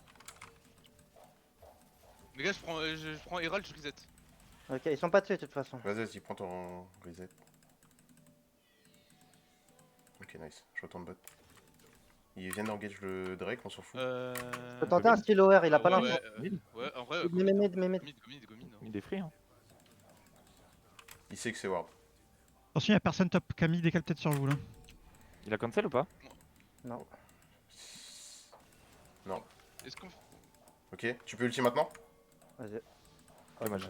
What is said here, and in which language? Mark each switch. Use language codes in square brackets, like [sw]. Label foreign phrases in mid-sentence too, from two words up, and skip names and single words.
[fr] Les gars, je prends Herald, je reset. Ok, ils sont pas dessus de toute façon. Vas-y, vas-y, prends ton reset. Ok, nice. Je retourne bot. Ils viennent d'engage le Drake, on s'en fout. Je peux tenter un style OR, il a pas ouais, l'info. ouais, en vrai, Mid, mid, mid, mid. [en] go mid. [fr] Il est free. Hein. Il sait que c'est Ward. Attention, y'a personne top. Camille décale peut-être sur vous là. Il a cancel ou pas? Non. Non. Est-ce qu'on. Ok, tu peux ulti maintenant? Vas-y. Dommage.